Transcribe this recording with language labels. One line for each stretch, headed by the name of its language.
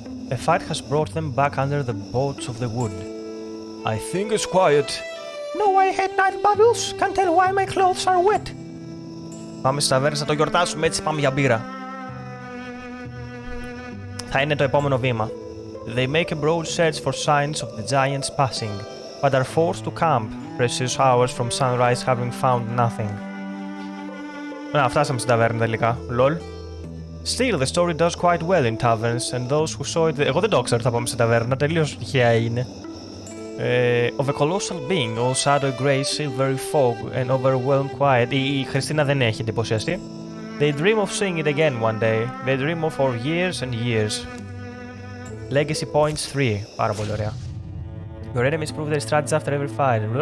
English: A fight has brought them back under the bolts of the wood. I think it's quiet. No, I hate night battles. Can't tell why my clothes are wet.
Greek: Πάμε στις ταβέρνες να το γιορτάσουμε, έτσι πάμε για μπύρα. Θα είναι το επόμενο βήμα.
English: They make a broad search for signs of the giants passing, but are forced to camp precious hours from sunrise having found nothing.
Greek: Να, φτάσαμε στην ταβέρνα τελικά.
English: Lol. Still, the story does quite well in taverns, and those who saw it...
Greek: Εγώ δεν το ξέρω ότι θα πάμε στην ταβέρνα, τελείως τυχαία έγινε.
English: Of a colossal being, all shadow grey, silvery fog, and overwhelmed quiet.
Greek: Η Χριστίνα δεν έχει εντυπωσιαστεί.
English: They dream of seeing it again one day. They dream of for years and years. Legacy points 3.
Greek: Πάρα πολύ ωραία.
English: Your enemies prove their strategies after every fight.